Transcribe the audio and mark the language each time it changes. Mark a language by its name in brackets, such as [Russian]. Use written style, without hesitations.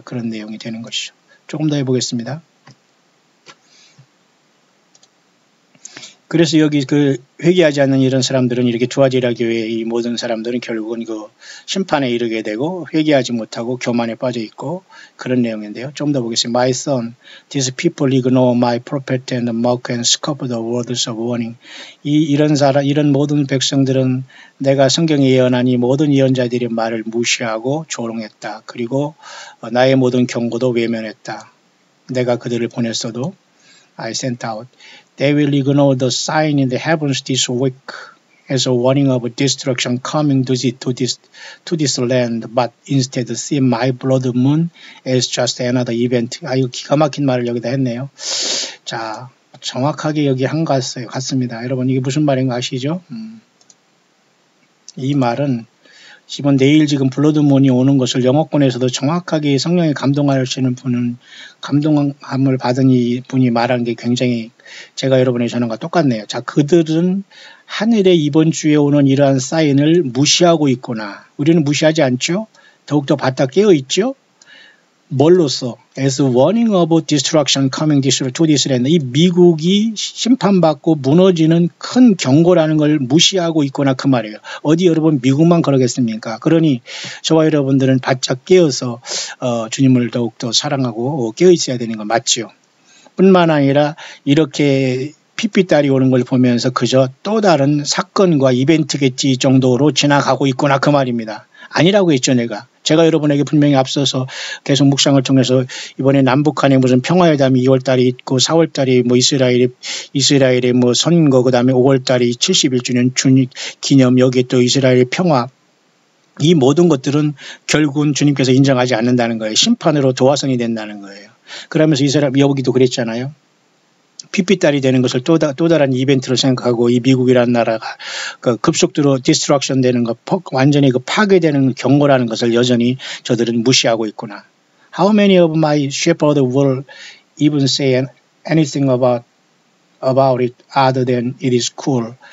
[Korean] 그런 내용이 되는 것이죠. 조금 더 해보겠습니다. 그래서 여기 그 회개하지 않는 이런 사람들은 이렇게 두아디라 교회의 이 모든 사람들은 결국은 그 심판에 이르게 되고 회개하지 못하고 교만에 빠져 있고 그런 내용인데요. 좀 더 보겠습니다. [English] My son, these people ignore my prophet and mock and scoff the words of warning. [Korean] 이런 모든 백성들은 내가 성경에 예언한 이 모든 예언자들의 말을 무시하고 조롱했다. 그리고 나의 모든 경고도 외면했다. 내가 그들을 보냈어도 [English] I sent out. They will ignore the sign in the heavens this week as a warning of destruction coming to this land, but instead see my blood moon as just another event. [Korean] 이거 기가 막힌 말을 여기다 했네요. 자, 정확하게 여기 한 것 같습니다. 여러분 이게 무슨 말인가 아시죠? 이 말은 지금 내일 지금 블러드문이 오는 것을 영어권에서도 정확하게 성령에 감동하시는 분은 감동함을 받은 이 분이 말한 게 굉장히 제가 여러분의 전언과 똑같네요. 자, 그들은 하늘에 이번 주에 오는 이러한 사인을 무시하고 있구나. 우리는 무시하지 않죠? 더욱더 바짝 깨어 있죠? 뭘로써? [English] As warning of destruction coming to this land. [Korean] 이 미국이 심판받고 무너지는 큰 경고라는 걸 무시하고 있구나 그 말이에요. 어디 여러분 미국만 그러겠습니까? 그러니 저와 여러분들은 바짝 깨어서 주님을 더욱더 사랑하고 깨어 있어야 되는 건 맞죠. 뿐만 아니라 이렇게 핏빛달이 오는 걸 보면서 그저 또 다른 사건과 이벤트겠지 정도로 지나가고 있구나 그 말입니다. 아니라고 했죠 제가 여러분에게 분명히 앞서서 계속 묵상을 통해서 이번에 남북한에 무슨 평화회담이 2월달에 있고 4월달에 뭐 이스라엘의 뭐 선거 그다음에 5월달에 71주년 기념 여기에 또 이스라엘의 평화 이 모든 것들은 결국은 주님께서 인정하지 않는다는 거예요. 심판으로 도화선이 된다는 거예요. 그러면서 이 사람 여기도 그랬잖아요. 핏빛달이 되는 것을 또 다른 이벤트로 생각하고 이 미국이라는 나라가 그 급속도로 디스트럭션 되는 것, 완전히 그 파괴되는 경고라는 것을 여전히 저들은 무시하고 있구나. [English] How many of my shepherds will even say anything about it other than it is cool?